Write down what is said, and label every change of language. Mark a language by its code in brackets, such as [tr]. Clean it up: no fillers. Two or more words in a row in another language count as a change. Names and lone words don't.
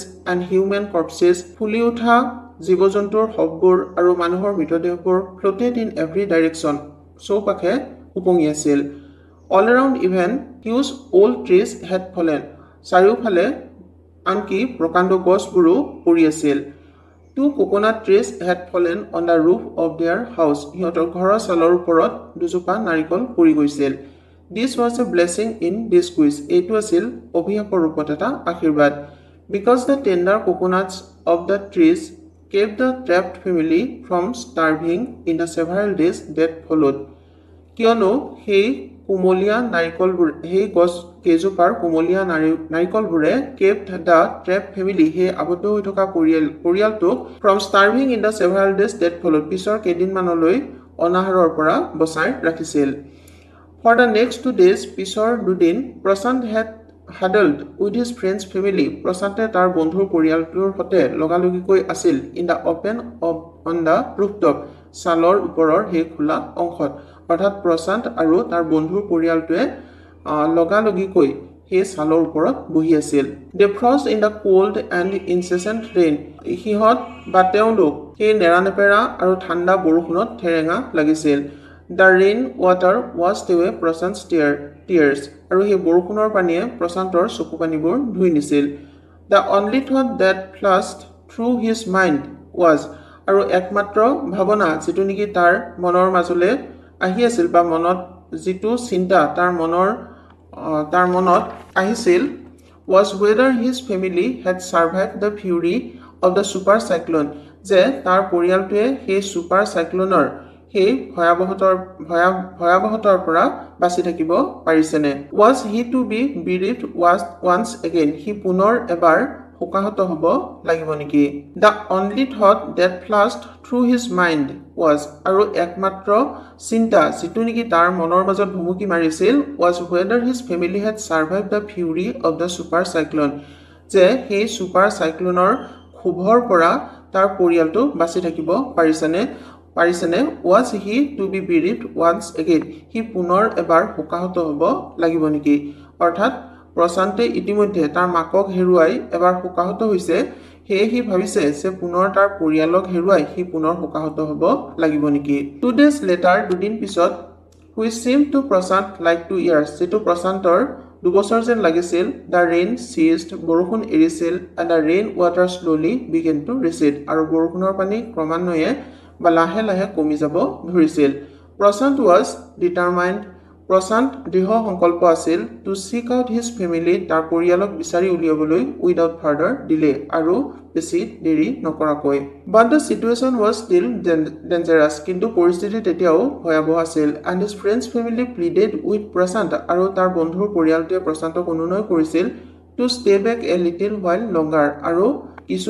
[en] and human corpses [as] ফুলি উঠা জীৱ জন্তুৰ শৱবোৰ আৰু মানুহৰ মৃতদেহবোৰ [en] floated in every direction [as] চৌপাশে উপঙি আছিল [en] all around even huge old trees had fallen [as] চাৰিওফালে আনকি প্ৰকাণ্ড গছবোৰো পৰি আছিল [en] two coconut trees had fallen on the roof of their house [as] সিহঁতৰ ঘৰৰ ছালৰ ওপৰত দুজোপা নাৰিকল পৰি গৈছিল [en] this was a blessing in disguise [as] এইটো আছিল অভিশাপৰ ৰূপত এটা আশীৰ্বাদ [en] because the tender coconuts of the trees kept the trapped family from starving in the several days that followed. [as] কিয়নো সেই কোমলীয়া নাৰিকলবোৰ সেই গছ কেইজোপাৰ কোমলীয়া নাৰিকলবোৰে [en] kept the trapped family [as] সেই আবদ্ধ হৈ থকা পৰিয়ালটোক [en] from starving in the several days that followed [as] পিছৰ কেইদিনমানলৈ অনাহাৰৰ পৰা বচাই ৰাখিছিল [en] for the next 2 days [as] পিছৰ দুদিন প্ৰশান্ত [en] had huddled with his friends family [as] প্ৰশান্তে তাৰ বন্ধুৰ পৰিয়ালটোৰ সৈতে লগালগিকৈ আছিল [en] in the open on the rooftop [as] ছালৰ ওপৰৰ সেই খোলা অংশত অৰ্থাৎ প্ৰশান্ত আৰু তাৰ বন্ধুৰ পৰিয়ালটোৱে লগালগিকৈ সেই ছালৰ ওপৰত বহি আছিল [en] they froze in the cold and incessant rain [as] সিহঁত বা তেওঁলোক সেই নেৰানেপেৰা আৰু ঠাণ্ডা বৰষুণত ঠেৰেঙা লাগিছিল [en] The rain water washed away Prashant's tears [as] আৰু সেই বৰষুণৰ পানীয়ে প্ৰশান্তৰ চকুপানীবোৰ ধুই নিছিল [en] The only thought that flashed through his mind was [as] আৰু একমাত্ৰ ভাৱনা যেটো নেকি তাৰ মনৰ মাজলৈ আহি আছিল বা মনত যেটো চিন্তা তাৰ মনত আহিছিল [en] was whether his family had survived the fury of the super cyclone [as] যে তাৰ পৰিয়ালটোৱে সেই [en] super cycloneৰ [as] সেই ভয়াবহতৰ পৰা বাচি থাকিব পাৰিছেনে [en] was he to be bereaved once again he [as] পুনৰ এবাৰ শোকাহত হ'ব লাগিব নেকি [en] the only thought that flashed through his mind was [as] আৰু একমাত্ৰ চিন্তা যেটো নেকি তাৰ মনৰ মাজত ভুমুকি মাৰিছিল [en] was whether his family had survived the fury of the super cyclone [as] যে সেই super cycloneৰ ক্ষোভৰ পৰা তাৰ পৰিয়ালটো বাচি থাকিব পাৰিছেনে [en] was he to be bereaved once again he [as] পুনৰ এবাৰ শোকাহত হ'ব লাগিব নেকি অৰ্থাৎ প্ৰশান্তে ইতিমধ্যে তাৰ মাকক হেৰুৱাই এবাৰ শোকাহত হৈছে হি ভাবিছে যে পুনৰ তাৰ পৰিয়ালক হেৰুৱাই হি পুনৰ শোকাহত হ'ব লাগিব নেকি 2 days [en] later [as] দুদিন পিছত [en] which seemed to Prashant like 2 years [as] যেটো প্ৰশান্তৰ 2 বছৰ যেন লাগিছিল [en] the rain ceased [as] বৰষুণ এৰিছিল [en] and the rain water slowly began to recede [as] আৰু বৰষুণৰ পানী ক্ৰমান্বয়ে বা লাহে লাহে কমি যাব ধৰিছিল [en] Prashant was determined Prashant [as] দৃঢ় সংকল্প আছিল [en] to seek out his family [as] তাৰ পৰিয়ালক বিচাৰি উলিয়াবলৈ [en] without further delay [as] আৰু বেছি দেৰি নকৰাকৈ [en] but the situation was still dangerous [as] কিন্তু পৰিস্থিতি তেতিয়াও ভয়াবহ আছিল [en] and his friends family pleaded with Prashant [as] আৰু তাৰ বন্ধুৰ পৰিয়ালটোৱে প্ৰশান্তক অনুনয় কৰিছিল [en] to stay back a little while longer [as] আৰু কিছু